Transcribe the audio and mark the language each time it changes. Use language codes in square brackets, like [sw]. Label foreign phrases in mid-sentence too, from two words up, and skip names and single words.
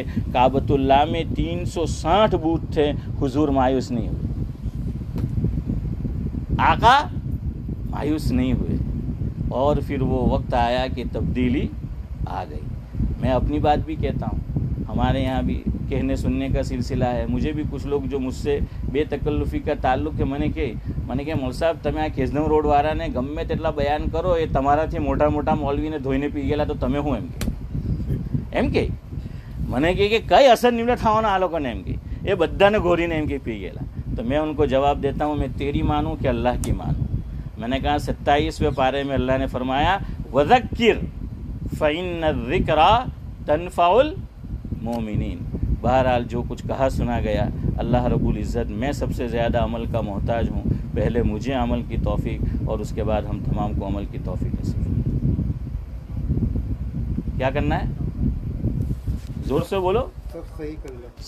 [ur] کعبۃ اللہ میں 360 بت تھے، حضور مایوس نہیں ہوئے، آقا مایوس نہیں ہوئے، اور پھر وہ وقت آیا کہ تبدیلی آ گئی. میں اپنی بات بھی کہتا ہوں، ہمارے یہاں بھی کہنے سننے کا سلسلہ ہے. مجھے بھی کچھ لوگ جو مجھ سے بے تکلفی کا تعلق ہے، میں نے کہ مول صاحب [gu] તમે આ કેસનમ રોડ વાળાને ગમે તેટલા બયાન કરો, એ તમારાથી મોટા મોટા મૌલવીને ધોઈને પી ગયેલા, તો તમે હું એમ કે મને કે કઈ અસર નિવડે થવાનો આ લોકોને, એમ કે એ બધાને ઘોરીને એમ કે પી ગયેલા. [ur] تو میں ان کو جواب دیتا ہوں، میں تیری مانوں کہ اللہ کی مانوں. میں نے کہا 27ویں پارے میں اللہ نے فرمایا [ar] وَذَكِّرْ فَإِنَّ الذِّكْرَى تَنْفَعُ الْمُؤْمِنِينَ. [ur] بہرحال جو کچھ کہا سنا گیا، اللہ رب العزت، میں سب سے زیادہ عمل کا محتاج ہوں. پہلے مجھے عمل کی توفیق اور اس کے بعد ہم تمام کو عمل کی توفیق نصیب. کیا کرنا ہے؟ زور سے بولو. سب صحیح کر لو. سب صحیح کر لو.